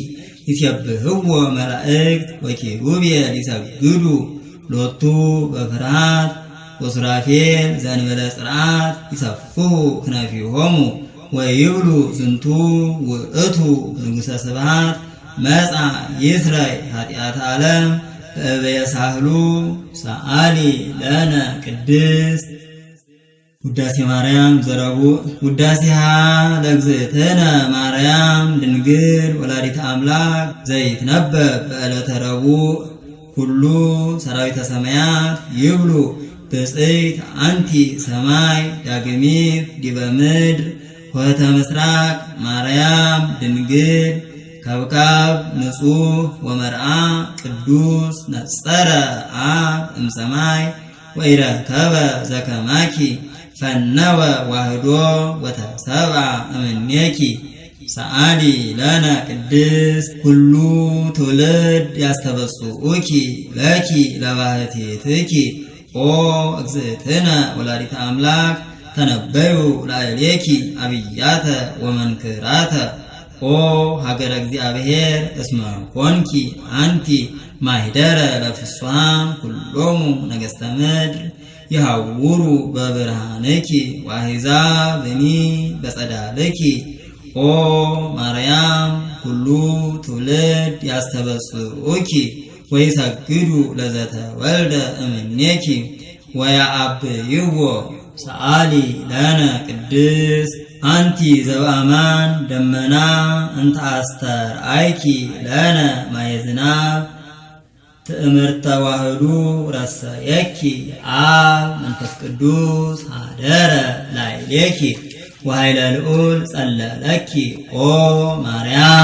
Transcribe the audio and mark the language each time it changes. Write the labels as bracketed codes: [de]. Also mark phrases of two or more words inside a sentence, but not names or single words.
[gez] ይሴብሕዎ መላእክት ወኪሩቤል ይሰግዱ ሎቱ በፍርሃት ወሱራፌል ዘእንበለ ጽርዓት ይሰፍሑ ክነፊሆሙ ወይብሉ ዝንቱ ውእቱ ንጉሠ ስብሐት መጻ ይስረይ ኃጢአተ ዓለም በእበየ ሳህሉ ሰአሊ ለነ ቅድስት ውዳሴ ማርያም ዘረቡዕ ውዳሴሃ ለእግዝእትነ ማርያም ድንግል ወላዲተ አምላክ ዘይትነበብ በዕለተ ረቡዕ ኩሉ ሰራዊተ ሰማያት ይብሉ ብፅዕት አንቲ ሰማይ ዳግሚት ዲበ ምድር ኆኅተ ምስራቅ ማርያም ድንግል ከብካብ ንጹሕ ወመርዓ ቅዱስ ነጸረ አብ እምሰማይ ወኢረከበ ዘከማኪ ፈነወ ዋህዶ ወተሰብአ እምኔኪ ሰአሊ ለነ ቅድስት ኩሉ ትውልድ ያስተበጽኡኪ ለኪ ለባህቲትኪ ኦ እግዝእትነ ወላዲተ አምላክ ተነበዩ ላዕሌኪ አብያተ ወመንክራተ ኦ ሀገረ እግዚአብሔር እስመ ኮንኪ አንቲ ማኅደረ ለፍጹማን ኩሎሙ ነገሥተ ምድር ይሃውሩ በብርሃንኪ ወአሕዛብኒ በጸዳልኪ ኦ ማርያም ኩሉ ትውልድ ያስተበጽኡኪ ወይሰግዱ ለዘተወልደ እምኔኪ ወያአብይዎ ሰአሊ ለነ ቅድስት አንቲ ዘበአማን ደመና እንተ አስተርአይኪ ለነ ማየ ዝናብ ትእምርተ ዋህዱ ረሰየኪ አብ መንፈስ ቅዱስ ሀደረ ላዕሌኪ ወኃይለ ልዑል ጸለለኪ ኦ ማርያም